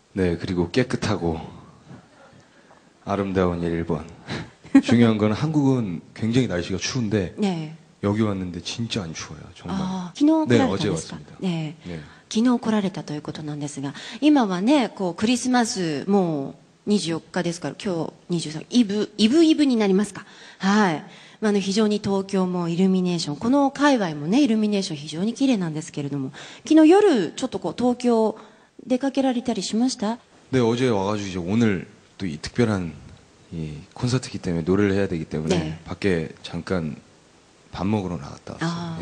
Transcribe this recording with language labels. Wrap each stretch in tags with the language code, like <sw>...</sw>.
<ko>네, 그리고 깨끗하고 아름다운 일본. 중요한 건 한국은 굉장히 날씨가 추운데 네. 여기 왔는데 진짜 안 추워요. 정말.</ko> <ja>昨日</ja> <ko>네,</ko> <ja>来られたん</ja> <ko>어제</ko> <ja>ですか?</ja> <ko>왔습니다. 네. 네.</ko> <ja>昨日来られたということなんですが、今はね、こうクリスマスもう24日ですから、今日23、イブになりますか。はい。非常に東京もイルミネーション、この界隈もね、イルミネーション非常に綺麗なんですけれども、昨日夜ちょっとこう東京出かけられたりしました?</ja> <ko>네, 어제 와가지고 이제 오늘 또 이 특별한 이 콘서트이기 때문에 노래를 해야 되기 때문에 네. 밖에 잠깐 밥 먹으러 나갔다 왔어요.</ko>